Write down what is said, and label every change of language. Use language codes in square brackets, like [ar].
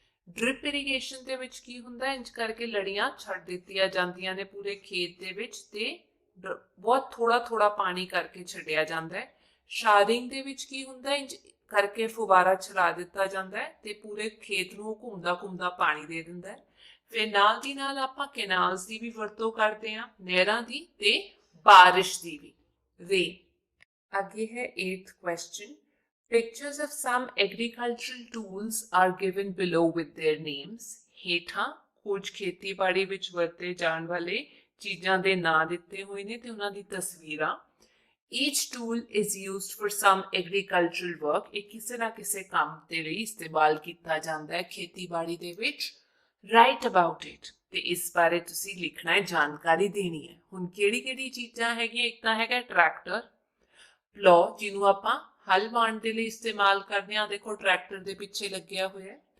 [pa] Drip irrigation ਦੇ ਵਿੱਚ ਕੀ ਹੁੰਦਾ, ਇੰਜ ਕਰਕੇ ਲੜੀਆਂ ਛੱਡ ਦਿੱਤੀਆਂ ਜਾਂਦੀਆਂ ਨੇ ਪੂਰੇ ਖੇਤ ਦੇ ਵਿੱਚ ਤੇ ਬਹੁਤ ਥੋੜਾ-ਥੋੜਾ ਪਾਣੀ ਕਰਕੇ ਛੱਡਿਆ ਜਾਂਦਾ ਹੈ। ਸ਼ਾਰਿੰਗ ਦੇ ਵਿੱਚ ਕੀ ਹੁੰਦਾ, ਇੰਜ ਕਰਕੇ ਫੁਵਾਰਾ ਚਲਾ ਦਿੱਤਾ ਜਾਂਦਾ ਹੈ ਤੇ ਪੂਰੇ ਖੇਤ ਨੂੰ ਘੁੰਮਦਾ-ਘੁੰਮਦਾ ਪਾਣੀ ਦੇ ਦਿੰਦਾ ਹੈ। ਫਿਰ ਨਾਲ ਦੀ ਨਾਲ ਆਪਾਂ ਕੈਨਾਲਸ ਦੀ ਵੀ ਵਰਤੋਂ ਕਰਦੇ ਹਾਂ, ਨਹਿਰਾਂ ਦੀ ਤੇ ਬਾਰਿਸ਼ ਦੀ ਵੀ। ਰੇਨ। ਅੱਗੇ ਹੈ [en] 8th question, pictures of some agricultural tools are given below with their names। [pa] ਹੇਠਾਂ ਕੁਝ ਖੇਤੀਬਾੜੀ ਵਿੱਚ ਵਰਤੇ ਜਾਣ ਵਾਲੇ ਚੀਜ਼ਾਂ ਦੇ ਨਾਂ ਦਿੱਤੇ ਹੋਏ ਨੇ ਤੇ ਉਹਨਾਂ ਦੀ ਤਸਵੀਰਾਂ। [en] Each tool is used for some agricultural work। [pa] ਇਹ ਕਿਸੇ ਨਾ ਕਿਸੇ ਕੰਮ ਦੇ ਲਈ ਇਸਤੇਮਾਲ ਕੀਤਾ ਜਾਂਦਾ ਹੈ ਖੇਤੀਬਾੜੀ ਦੇ ਵਿੱਚ। [en] Write about it। [pa] ਤੇ ਇਸ ਬਾਰੇ ਤੁਸੀਂ ਲਿਖਣਾ ਹੈ, ਜਾਣਕਾਰੀ ਦੇਣੀ ਹੈ। ਹੁਣ ਕਿਹੜੀ ਕਿਹੜੀ ਚੀਜ਼ਾਂ ਹੈਗੀਆਂ? ਇੱਕ ਤਾਂ ਹੈਗਾ ਟਰੈਕਟਰ, ਪਲੋ ਜਿਹਨੂੰ ਆਪਾਂ ਹਲ ਵਾਹਣ ਦੇ ਲਈ ਇਸਤੇਮਾਲ ਕਰਦੇ ਹਾਂ, ਦੇਖੋ ਟਰੈਕਟਰ ਦੇ ਪਿੱਛੇ ਲੱਗਿਆ ਹੋਇਆ।